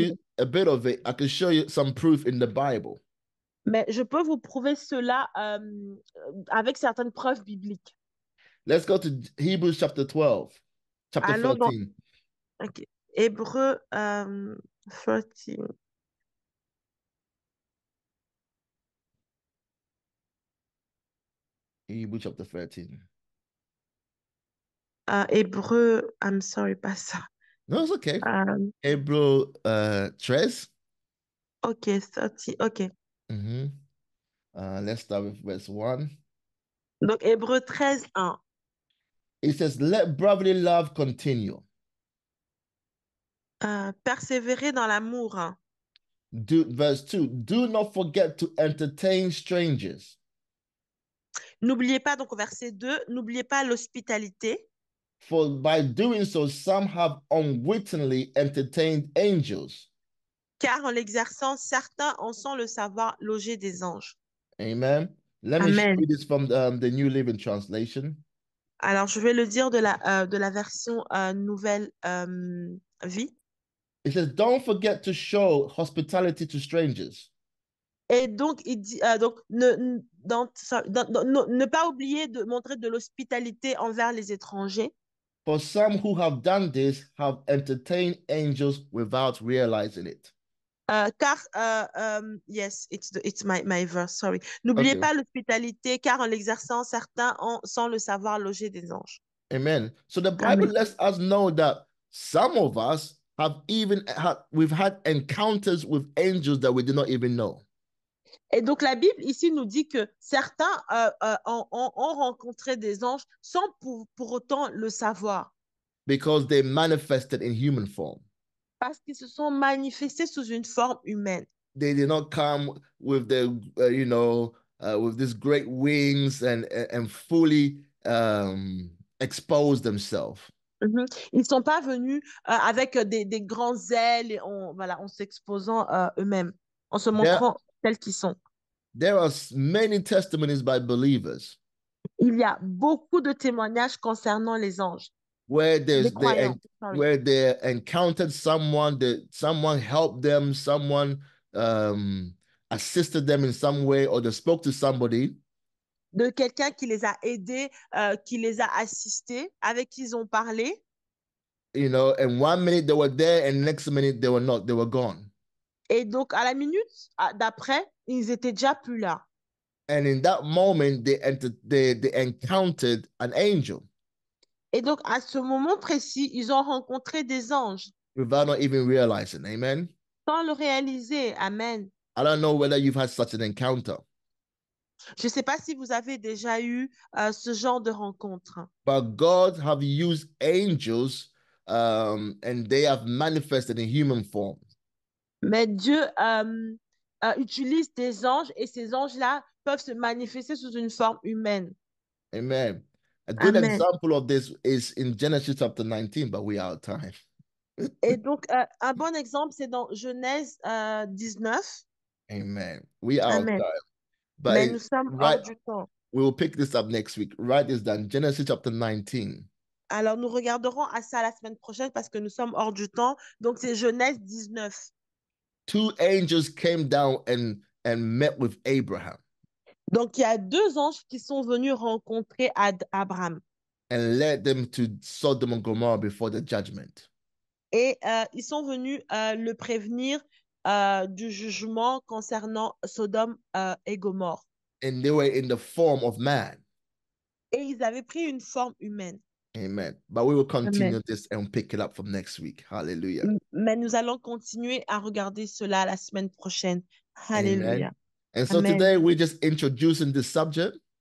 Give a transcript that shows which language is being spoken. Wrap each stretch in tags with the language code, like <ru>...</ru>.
<en>you a bit of it. I can show you some proof in the Bible.</en> <fr>Mais je peux vous prouver cela avec certaines preuves bibliques.</fr> <en>Let's go to Hebrews chapter 12, chapter</en> <fr>Allons dans</fr> <en>13.</en> <fr>ok. Hébreux 13.</fr> <en>Hebrews chapter 13.</en> <fr>Hébreux,</fr> <en>I'm sorry,</en> <fr>pas ça.</fr> <en>No, it's okay. Euh, Hebrew 13. ok, 30, ok. Mm-hmm. Let's start with verse 1.</en> <fr>Donc, Hébreux 13, 1.</fr> <en>It says, let brotherly love continue.</en> <fr>Persévérer dans l'amour. Hein.</fr> <en>Verse 2, do not forget to entertain strangers.</en> <fr>N'oubliez pas, donc au verset 2, n'oubliez pas l'hospitalité,</fr> <en>For by doing so, some have unwittingly entertained angels.</en> <fr>car en l'exerçant, certains en sont le savoir loger des anges.</fr> <en>Amen. Let me show Amen. you this from the New Living Translation.</en> <fr>Alors, je vais le dire de la version Nouvelle Vie.</fr> <en>It says, don't forget to show hospitality to strangers.</en> <fr>Et donc, il dit, donc ne pas oublier de montrer de l'hospitalité envers les étrangers.</fr> <en>For some who have done this have entertained angels without realizing it. Car, yes, it's my verse, sorry.</en> <fr>N'oubliez</fr> <en>Okay.</en> <fr>pas l'hospitalité, car en l'exerçant, certains sans le savoir loger des anges.</fr> <en>Amen. So the Bible Amen. lets us know that some of us we've had encounters with angels that we did not even know.</en> <fr>Et donc, la Bible ici nous dit que certains ont rencontré des anges sans pour autant le savoir.</fr> <en>Because they manifested in human form.</en> <fr>Parce qu'ils se sont manifestés sous une forme humaine.</fr> <en>They did not come with with these great wings and fully expose themselves. Mhm.</en> <fr>Ils ne sont pas venus avec des grands ailes et en s'exposant eux-mêmes, en se</fr> <en>There,</en> <fr>montrant tels qu'ils sont.</fr> <en>there are many testimonies by believers</en> <fr>Il y a beaucoup de témoignages concernant les anges,</fr> <en>where</en> <fr>des croyants. Sorry.</fr> <en>they encountered someone, that someone helped them, someone assisted them in some way, or they spoke to somebody.</en> <fr>De quelqu'un qui les a aidés, qui les a assistés, avec qui ils ont parlé.</fr> <en>And 1 minute they were there, and next minute they were not. They were gone.</en> <fr>Et donc, à la minute d'après, ils étaient déjà plus là.</fr> <en>And in that moment, they encountered an angel</en> <fr>Et donc, à ce moment précis, ils ont rencontré des anges</fr> <en>without not even realizing. Amen.</en> <fr>sans le réaliser. Amen.</fr> <en>I don't know whether you've had such an encounter,</en> <fr>Je ne sais pas si vous avez déjà eu ce genre de rencontre.</fr> <en>but God have used angels, and they have manifested in human form.</en> <fr>Mais Dieu utilise des anges et ces anges-là peuvent se manifester sous une forme humaine.</fr> <en>Amen. A good Amen. example of this is in Genesis chapter 19, but we are out of time.</en> <fr>Et donc, un bon exemple, c'est dans Genèse 19.</fr> <en>Amen. We are out of Amen. time. But</en> <fr>Mais nous sommes hors</fr> <en>right,</en> <fr>du temps.</fr> <en>we will pick this up next week. Write this down. Genesis chapter 19.</en> <fr>Alors, nous regarderons à ça la semaine prochaine parce que nous sommes hors du temps. Donc, c'est Genèse 19.</fr> <en>Two angels came down and met with Abraham</en> <fr>Donc, il y a deux anges qui sont venus rencontrer Abraham.</fr> <en>and led them to Sodom and Gomorrah before the judgment.</en> <fr>Et ils sont venus le prévenir du jugement concernant Sodome et Gomorrhe.</fr> <en>And they were in the form of man.</en> <fr>Et ils avaient pris une forme humaine.</fr> <en>Amen. But we will Amen. continue this and pick it up from next week. Hallelujah.</en> <fr>Mais nous allons continuer à regarder cela la semaine prochaine. Alléluia.</fr> <en>Amen. And so Amen. today we're just introducing this subject,</en>